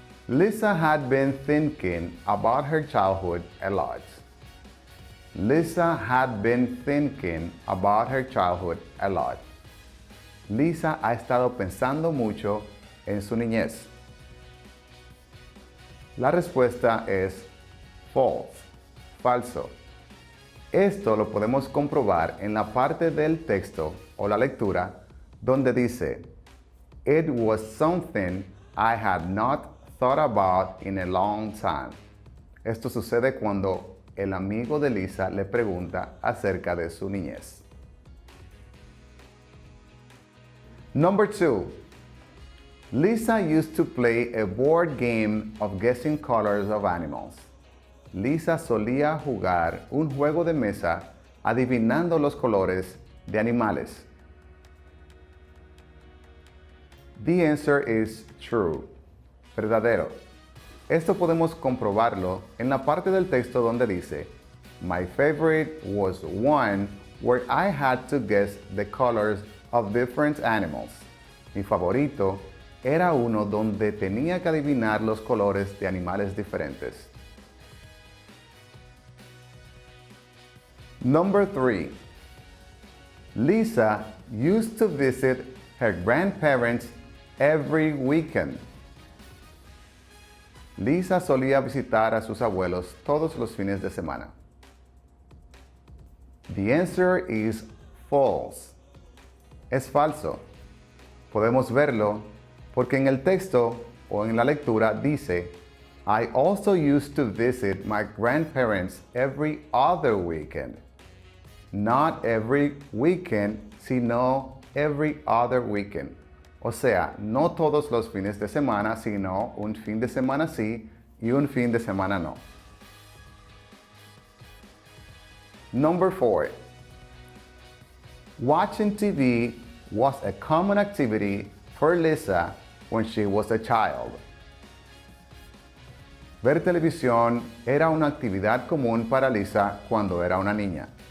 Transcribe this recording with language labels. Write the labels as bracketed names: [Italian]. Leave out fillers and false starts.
[English] Lisa had been thinking about her childhood a lot. Lisa had been thinking about her childhood a lot. [Spanish] Lisa ha estado pensando mucho en su niñez. La respuesta es false, falso. Esto lo podemos comprobar en la parte del texto o la lectura donde dice, [English] It was something I had not thought about in a long time. [Spanish] Esto sucede cuando el amigo de Lisa le pregunta acerca de su niñez. [English] Number 2. Lisa used to play a board game of guessing colors of animals. [Spanish] Lisa solía jugar un juego de mesa adivinando los colores de animales. [English] The answer is true. Verdadero. [Spanish] Esto podemos comprobarlo en la parte del texto donde dice, [English] My favorite was one where I had to guess the colors of different animals. [Spanish] Mi favorito era uno donde tenía que adivinar los colores de animales diferentes. [English] Number 3. Lisa used to visit her grandparents every weekend. [Spanish] Lisa solía visitar a sus abuelos todos los fines de semana. [English] The answer is false. [Spanish] Es falso. Podemos verlo porque en el texto o en la lectura dice, [English] I also used to visit my grandparents every other weekend. Not every weekend, sino every other weekend. [Spanish] O sea, no todos los fines de semana, sino un fin de semana sí y un fin de semana no. [English] Number 4. Watching TV was a common activity for Lisa when she was a child. [Spanish] Ver televisión era una actividad común para Lisa cuando era una niña.